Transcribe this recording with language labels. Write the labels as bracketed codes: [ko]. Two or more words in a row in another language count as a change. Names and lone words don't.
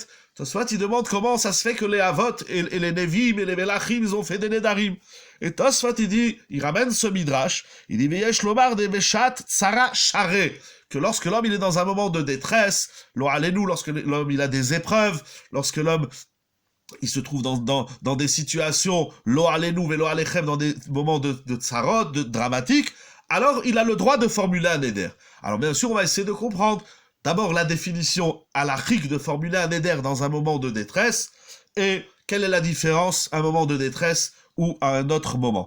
[fr] Tosfot il demande comment ça se fait que les Avot et les Nevim et les Melachim ils ont fait des Nedarim. Et Tosfot, il dit, il ramène ce midrash, il dit, [he] ויש לומר דבשעת צרה שאני, [fr] que lorsque l'homme il est dans un moment de détresse, [he] לא עלינו, [fr] lorsque l'homme il a des épreuves, lorsque l'homme il se trouve dans des situations, [he] לא עלינו ולא עליכם, [fr] dans des moments de tsarot, de dramatique, alors il a le droit de formuler un éder. Alors bien sûr, on va essayer de comprendre d'abord la définition halachique de formuler un éder dans un moment de détresse, et quelle est la différence à un moment de détresse ou à un autre moment.